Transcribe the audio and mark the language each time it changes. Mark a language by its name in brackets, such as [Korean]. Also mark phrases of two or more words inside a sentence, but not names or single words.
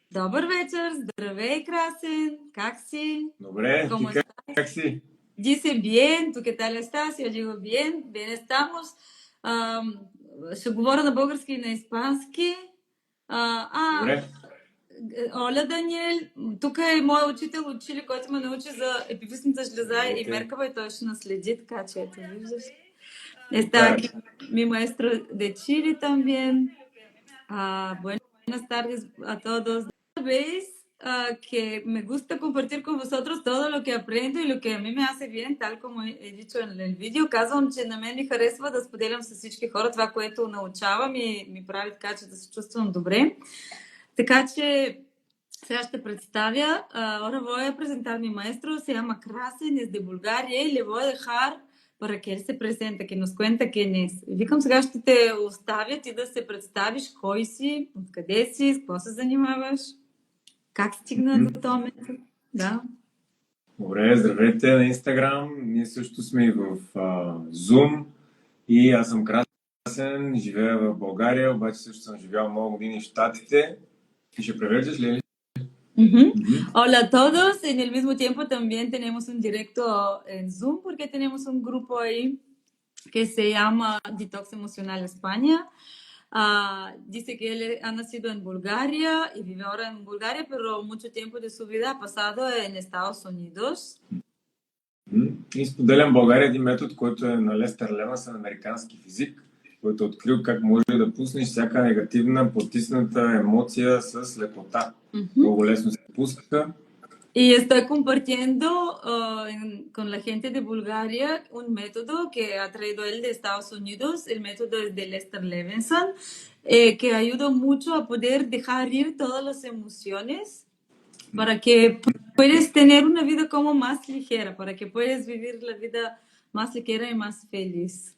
[Bulgarian] Добър вечер, здравей, Красен, как си? Добре, [Spanish] ¿Cómo [Bulgarian] ти как, [Spanish] estás? [Bulgarian] как си? [Spanish] Dice bien, ¿tú qué tal estás? Yo digo bien, bien estamos. [Bulgarian] Ам, Ще говоря на български и на испански. А, а, Добре. Оля Даниел, тук е моят учител от Чили, който ме научи за епифизната жлеза и Здравейте. меркава и той ще наследи, така че ето виждаш. [Spanish] Está [Bulgarian] Супер. [Spanish] aquí mi maestro de Chile también. Buenas tardes a todos. Sabéis que me gusta compartir con vosotros todo lo que aprendo y lo que a mí me hace bien, tal como he dicho en el видео. [Bulgarian] Казвам, че на мен ми харесва да споделям с всички хора това, което научавам и ми прави така, че да се чувствам добре. Така че сега ще представя. [Spanish] Ahora voy a presentar mi maestro, se llama Krasen, es de Bulgaria y le voy a dejar para que él se presente, que nos cuenta quién es. [Bulgarian] Викам, сега ще те оставя ти да се представиш кой си, откъде си, с какво се занимаваш, как стигна до този метод. Да. Добре, здравейте на Инстаграм. Ние също сме и в Zoom. И аз съм Красен, живея в България, обаче също съм живял много години в Щатите. И ще превеждаш ли? [Spanish] Hola a todos, en el mismo tiempo también tenemos un directo en Zoom porque tenemos un grupo ahí que se llama Detox Emocional España. Dice que él ha nacido en Bulgaria y vive ahora en Bulgaria, pero mucho tiempo de su vida ha pasado en Estados Unidos. [Bulgarian] И споделям в България един метод, който е на Лестър Левънсън, американски физик, който е открил как може да пуснеш всяка негативна, потисната емоция с лекота. Много лесно се пуска. [Spanish] Y estoy compartiendo con la gente de Bulgaria un método que ha traído él de Estados Unidos. El método es de Lester Levinson, que ayuda mucho a poder dejar ir todas las emociones para que puedas tener una vida como más ligera, para que puedas vivir la vida más ligera y más feliz.